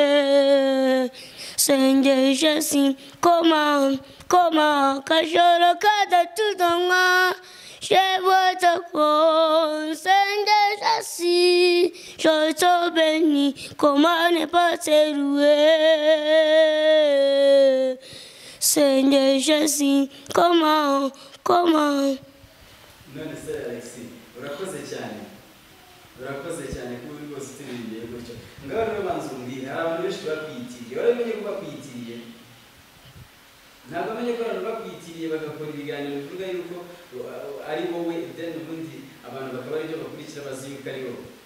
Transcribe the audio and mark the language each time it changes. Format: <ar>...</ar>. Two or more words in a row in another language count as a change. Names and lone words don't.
<fr>Seigneur Jésus, comment que je regarde tout en moi, je vois ta croix, Seigneur Jésus, je te bénis, comment ne pas saluer? Seigneur Jésus, comment</fr> <rw>None se Alex, urakoze cyane kuba uri rwose utiririmbiye gutyo. Ngaho rero banza umbwire, hari abantu benshi bakwitiriye, waramenye ko bakwitiriye? Ntabwo amenye ko abantu bakwitiriye bagakora ibiganiro bivuga yuko ari wowe, then ubundi abantu bakaba aribyo bakurikira bazi yuko ari wowe.</rw>